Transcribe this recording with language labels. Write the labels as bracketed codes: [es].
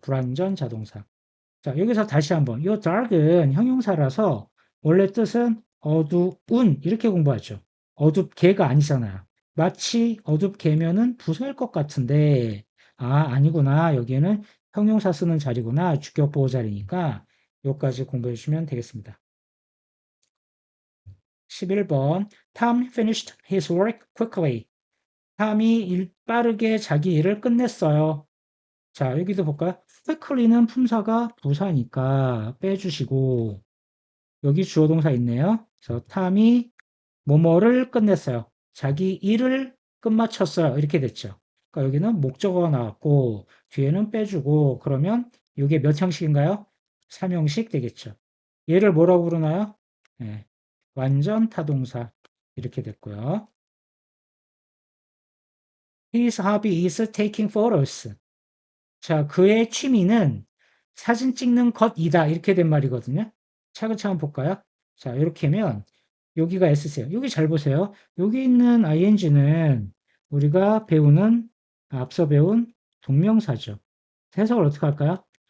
[ko] 불완전 자동사. 자, 여기서 다시 한번. 이 dark은 형용사라서 원래 뜻은 어두운 이렇게 공부하죠. 어둡게가 아니잖아요. 마치 어둡게면은 부서일 것 같은데 아니구나. 여기는 형용사 쓰는 자리구나. 주격 보호 자리니까 요까지 공부해 주시면 되겠습니다. [en] 11번 Tom finished his work quickly. [ko] 탐이 빠르게 자기 일을 끝냈어요. 자, 여기도 볼까요? quickly는 품사가 부사니까 빼주시고 여기 주어 동사 있네요. 그래서 탐이 뭐뭐를 끝냈어요. 자기 일을 끝마쳤어요. 이렇게 됐죠. 그러니까 여기는 목적어가 나왔고 뒤에는 빼주고 그러면 이게 몇 형식인가요? 3형식 되겠죠. 얘를 뭐라고 부르나요? 네, 완전 타동사 이렇게 됐고요. [en] His hobby is taking photos. [ko] 자, 그의 취미는 사진 찍는 것이다. 이렇게 된 말이거든요. 차근차근 볼까요? 자, 이렇게 하면 여기가 S세요. 여기 잘 보세요. 여기 있는 ing는 우리가 배우는 앞서 배운 동명사죠. 해석을 어떻게 할까요?